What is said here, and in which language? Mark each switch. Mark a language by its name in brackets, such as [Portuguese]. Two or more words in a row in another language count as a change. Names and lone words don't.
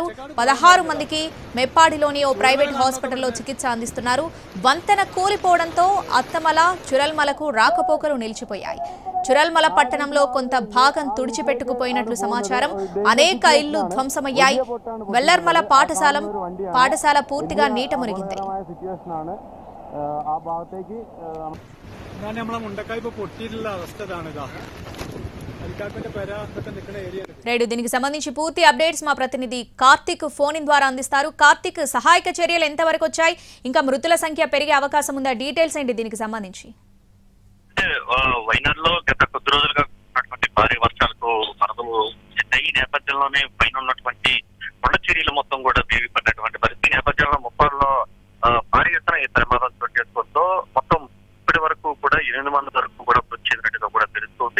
[Telugu] 16 మందికి మెప్పాడిలోని ఓ ప్రైవేట్ హాస్పిటల్ చికిత్స అందిస్తున్నారు. వంతెన కూలిపోవడంతో అత్తమల, చురల్మలకు రాకపోకలు నిలిచిపోయాయి. చురల్మల పట్టణంలో కొంత భాగం తుడిచిపెట్టుకుపోయినట్లు సమాచారం. అనేక ఇళ్లు ధ్వంసమయ్యాయి. వెల్లర్మల పాఠశాల పూర్తిగా నీట మునిగింది. [Malayalam] നമ്മളെ മുണ്ടക്കായ്പ പൊട്ടിയിട്ടുള്ള അവസ്ഥ ഇതാണിതാ. [Telugu] దీనికి సంబంధించి పూర్తి అప్డేట్స్ మా ప్రతినిధి కార్తిక్ [English] phone in [Telugu] ద్వారా అందిస్తారు. కార్తిక్, సహాయక చర్యలు ఎంతవరకు వచ్చాయి? ఇంకా మృతుల సంఖ్య పెరిగే అవకాశం ఉందా? డీటెయిల్స్ ఏంటి దీనికి సంబంధించి? వైనాడ్లో గత కొద్ది రోజులుగా ఉన్నటువంటి భారీ వర్షాలకు వరదలు ఈ నేపథ్యంలోనే పైన ఉన్నటువంటి కొండ చర్యలు మొత్తం కూడా విరిగిపడినటువంటి పరిస్థితి నేపథ్యంలో ముప్పారులో భారీ ఎత్తున ఈ ప్రమాదం చోటు చేసుకోవడంతో మొత్తం ఇప్పటి వరకు కూడా 8 మంది వరకు కూడా మృతి చెందినట్టుగా కూడా తెలుస్తుంది.